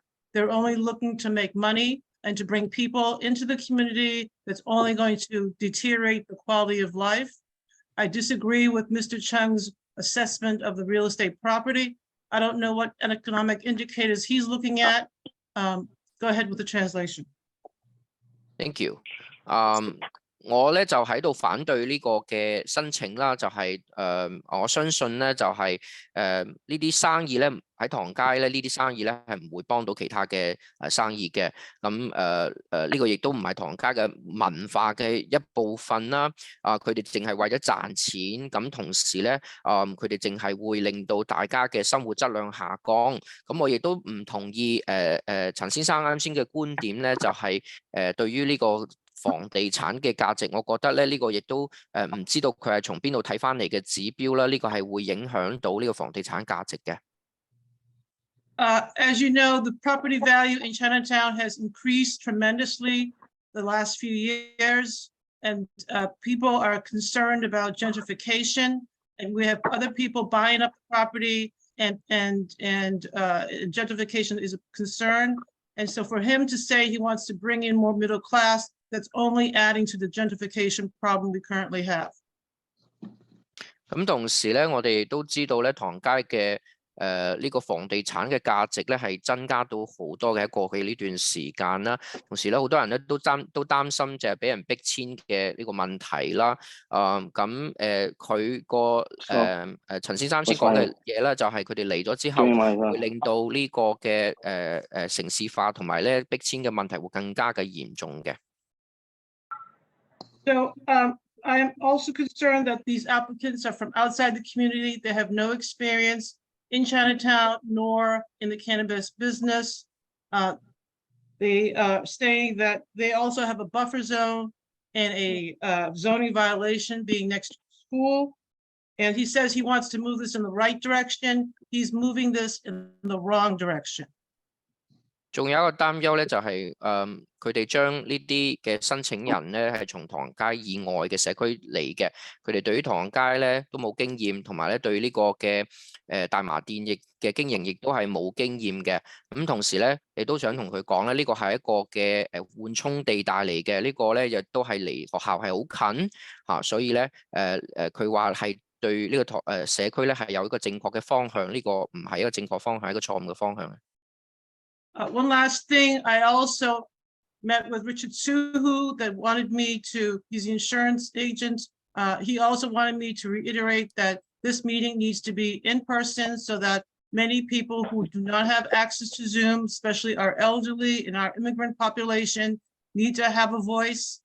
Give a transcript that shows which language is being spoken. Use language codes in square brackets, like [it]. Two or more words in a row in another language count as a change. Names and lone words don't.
[en] They're only looking to make money and to bring people into the community that's only going to deteriorate the quality of life. I disagree with Mr. Chung's assessment of the real estate property. I don't know what economic indicators he's looking at. Go ahead with the translation. Thank you. [yue] 我咧就喺度反對呢個嘅申請啦，就係我相信咧就係呢啲生意咧喺唐街咧呢啲生意咧係唔會幫到其他嘅生意嘅，咁呢個亦都唔係唐街嘅文化嘅一部分啦。佢哋淨係為咗賺錢，咁同時咧佢哋淨係會令到大家嘅生活質量下降。咁我亦都唔同意陳先生啱先嘅觀點咧，就係對於呢個房地產嘅價值，我覺得咧呢個亦都唔知道佢係從邊度睇翻嚟嘅指標啦，呢個係會影響到呢個房地產價值嘅。 [en] As you know, the property value in Chinatown has increased tremendously the last few years, and people are concerned about gentrification, and we have other people buying up the property, and gentrification is a concern. And so for him to say he wants to bring in more middle class, that's only adding to the gentrification problem we currently have. [yue] 咁同時咧，我哋都知道咧，唐街嘅呢個房地產嘅價值咧係增加到好多嘅喺過去呢段時間啦。同時咧，好多人咧都擔心就係俾人逼遷嘅呢個問題啦。佢個陳先生先講嘅嘢咧，就係佢哋嚟咗之後，會令到呢個嘅城市化同埋咧逼遷嘅問題會更加嘅嚴重嘅。 [en] So I am also concerned that these applicants are from outside the community. They have no experience in Chinatown nor in the cannabis business. They are saying that they also have a buffer zone and a zoning violation being next to school. And he says he wants to move this in the right direction. He's moving this in the wrong direction. [yue] 仲有一個擔憂咧，就係佢哋將呢啲嘅申請人咧係從唐街以外嘅社區嚟嘅，佢哋對於唐街咧都冇經驗，同埋咧對呢個嘅大麻店嘅經營亦都係冇經驗嘅。咁同時咧，你都想同佢講咧，呢個係一個嘅緩衝地帶嚟嘅，呢個咧亦都係離學校係好近嚇，所以咧佢話係對呢個社區咧係有一個正確嘅方向，呢個唔係一個正確方向，係一個錯誤嘅方向。 [en] One last thing, I also met with Richard Suhu that wanted me to, he's the insurance agent. He also wanted me to reiterate that this meeting needs to be in person so that many people who do not have access to Zoom, especially our elderly and our immigrant population, need to have a voice.